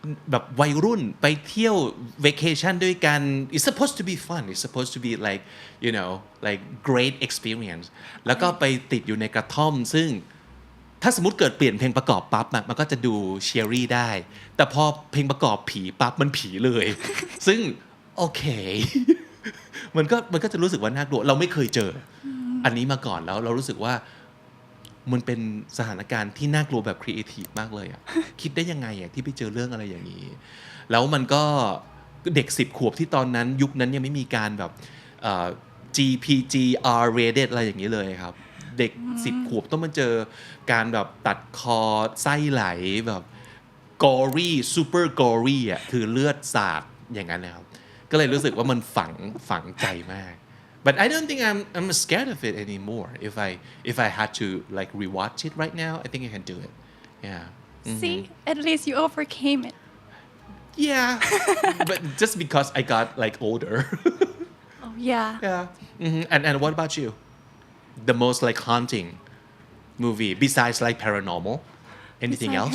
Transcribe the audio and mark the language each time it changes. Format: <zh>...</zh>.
<th>แบบวัยรุ่นไปเที่ยว vacation ด้วยกัน</th> <en>It's supposed to be fun. It's supposed to be like like great experience.</en> <th>แล้วก็ไปติดอยู่ในกระท่อมซึ่ง ถ้าสมมติเกิดเปลี่ยนเพลงประกอบปั๊บอะมันก็จะดูเชียรี่ได้ แต่พอเพลงประกอบผีปั๊บมันผีเลย ซึ่งโอเค มันก็จะรู้สึกว่าน่ากลัวเราไม่เคยเจออันนี้มาก่อนแล้วเรารู้สึกว่ามันเป็นสถานการณ์ที่น่ากลัวแบบครีเอทีฟมากเลยอะ คิดได้ยังไงอะที่ไปเจอเรื่องอะไรอย่างนี้ แล้วมันก็เด็ก10 ขวบที่ตอนนั้นยุคนั้นยังไม่มีการแบบ GPG R rated อะไรอย่างนี้เลยครับ เด็ก10 ขวบต้องมาเจอการแบบตัดคอไส้ไหลแบบกอรี่ซูเปอร์กอรี่อ่ะคือเลือดสาดอย่างนั้นนะครับก็เลยรู้สึกว่ามันฝังใจมาก</th> <en>but I don't think I'm scared of it anymore if I had to like rewatch it right now I think I can do it yeah See, at least you overcame it. yeah but just because I got like older Oh yeah. yeah and what about you the most like haunting movie besides like paranormal anything Besides</en>